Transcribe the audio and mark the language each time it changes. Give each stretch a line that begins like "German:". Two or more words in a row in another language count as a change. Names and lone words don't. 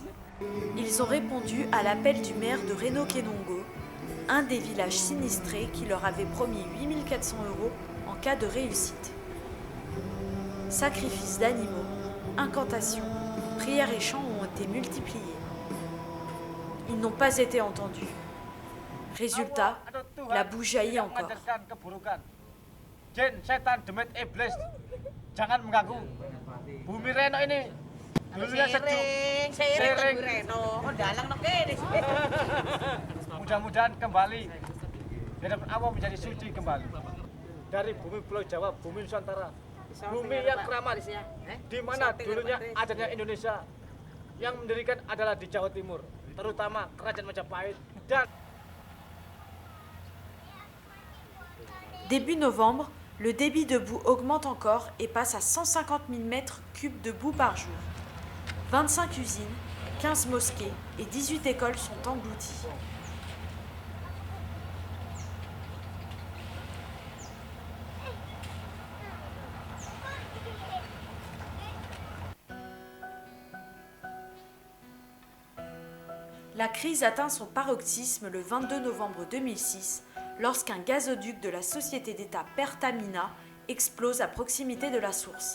French: Ils ont répondu à l'appel du maire de Reno Kenongo, un des villages sinistrés qui leur avait promis 8 400 € en cas de réussite. Sacrifices d'animaux, incantations, prières et chants ont été multipliés. Ils n'ont pas été entendus. Résultat, la boue jaillit encore.
Indonesian: Jin, setan, demit, iblis, jangan mengganggu. Bumi Reno ini dulunya sejuk. Sering. Mudah-mudahan kembali di hadapan Allah menjadi suci kembali. Dari bumi Pulau Jawa, bumi Nusantara, bumi yang keramat, di mana dulunya adanya Indonesia, yang mendirikan adalah di Jawa Timur, terutama Kerajaan Majapahit dan
French: Début novembre, le débit de boue augmente encore et passe à 150 000 mètres cubes de boue par jour. 25 usines, 15 mosquées et 18 écoles sont englouties. La crise atteint son paroxysme le 22 novembre 2006 lorsqu'un gazoduc de la société d'État Pertamina explose à proximité de la source.